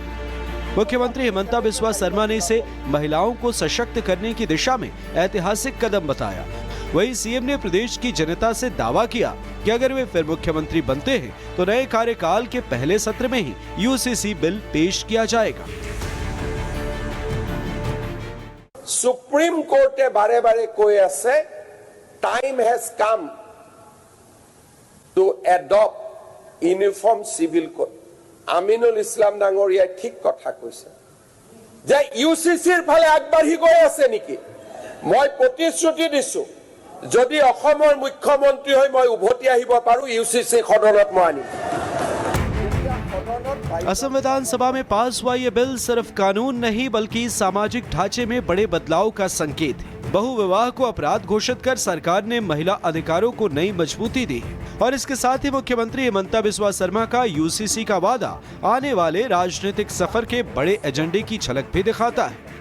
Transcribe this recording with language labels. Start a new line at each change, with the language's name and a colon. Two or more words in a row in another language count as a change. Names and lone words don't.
Hindi: मुख्यमंत्री हिमंता बिस्वा शर्मा ने इसे महिलाओं को सशक्त करने की दिशा में ऐतिहासिक कदम बताया। वहीं सीएम ने प्रदेश की जनता से दावा किया कि अगर वे फिर मुख्यमंत्री बनते हैं तो नए कार्यकाल के पहले सत्र में ही यूसीसी बिल पेश किया जाएगा। सुप्रीम कोर्टे बारे बारे
Assamese: কৈ আছে
English: time has come to adopt uniform civil code
Assamese: আমিনুল ইসলাম ডাঙৰীয়াই ঠিক কথা কৈছে যে ইউসিসিৰ ফালে আগবাঢ়ি গৈ আছে নেকি মই প্ৰতিশ্ৰুতি দিছো যদি অসমৰ মুখ্যমন্ত্ৰী হৈ মই উভতি আহিব পাৰো ইউসিসি সদনত মই আনিম।
Hindi: असम विधानसभा में पास हुआ ये बिल सिर्फ कानून नहीं बल्कि सामाजिक ढांचे में बड़े बदलाव का संकेत है। बहुविवाह को अपराध घोषित कर सरकार ने महिला अधिकारों को नई मजबूती दी और इसके साथ ही मुख्यमंत्री हिमंता बिस्वा शर्मा का यूसीसी का वादा आने वाले राजनीतिक सफर के बड़े एजेंडे की झलक भी दिखाता है।